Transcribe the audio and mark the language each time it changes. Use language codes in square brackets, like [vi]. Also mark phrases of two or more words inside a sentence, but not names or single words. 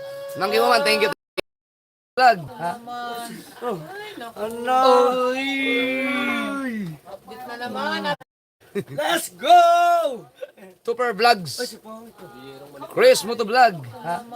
[tl] Manggi mo man, [en] thank you. [tl] Vlog. Ha? Ano? Update na naman. [en] Let's go! [tl] Super Vlogs. Chris Moto Vlog. Ha?